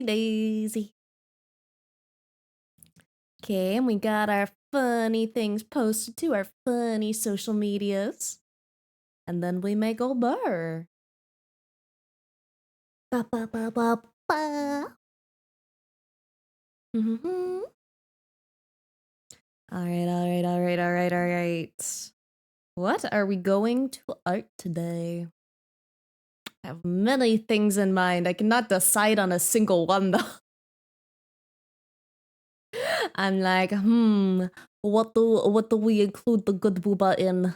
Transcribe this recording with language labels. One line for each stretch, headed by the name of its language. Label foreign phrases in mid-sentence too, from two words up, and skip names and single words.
English: Daisy. Okay, and we got our funny things posted to our funny social medias. And then we may go burr. Ba ba ba ba ba. Mm-hmm. Alright. What are we going to art today? I have many things in mind. I cannot decide on a single one though. I'm like, what do we include the good booba in?